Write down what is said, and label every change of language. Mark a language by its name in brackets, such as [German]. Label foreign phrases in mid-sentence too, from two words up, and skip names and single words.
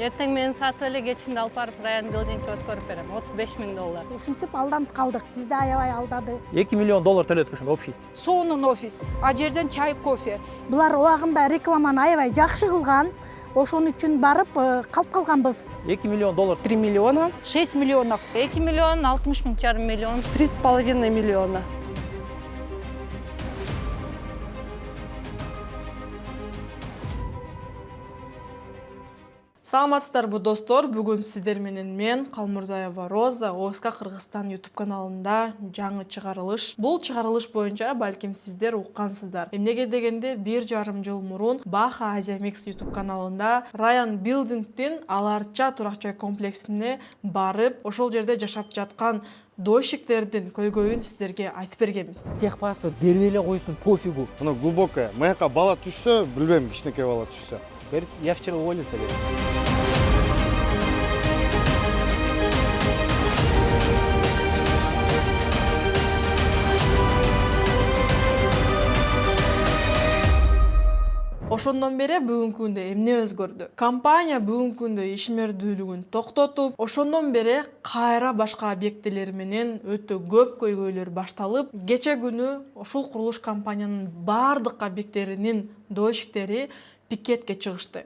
[Kyrgyz] Эртең менен сатып эле кечинде алып барып Райан Билдингке өткөрүп берем. $35.000. Ушинтип алданып калдык. Бизди аябай алдады. $2 миллион төлөдүк ошондо общий. Сонун офис, а жерден чай, кофе. Булар убагында рекламаны аябай жакшы кылган. Ошон үчүн барып калып калганбыз. $2 миллион. [Russian] 3 миллиона. 6 миллионов. [Kyrgyz] 2 миллион 60 миң жарым миллион. [Russian] 3,5 миллиона. [Kyrgyz] Саламатсыздарбы достор, бүгүн сиздер менен мен Калмурзаева Роза ОСК Кыргызстан YouTube каналында жаңы чыгарылыш. Бул чыгарылыш боюнча балким сиздер уккансыздар. Эмнеге дегенде 1,5 жыл мурун Баха Азия Микс YouTube каналында Райан Билдингдин Аларча турак жай комплексине барып, ошол жерде жашап жаткан дойшиктердин көйгөйүн сиздерге айтып бергенбиз. Техпаспорт берип эле койсун, пофигу. Мына глубокая. Маяка бала түшсө, билбейм, кичинекей бала түшсө. [Russian] Я вчера уволился. [Kyrgyz] Ошондон бери бүгүнкү күндө эмне өзгөрдү? Компания бүгүнкү күндө ишмердүүлүгүн токтотуп, ошондон бери кайра башка объектилер менен өтө көп көйгөйлөр башталып, кече күнү ушул курулуш компаниянын бардык объекттеринин дойшиктери пикетке чыгышты.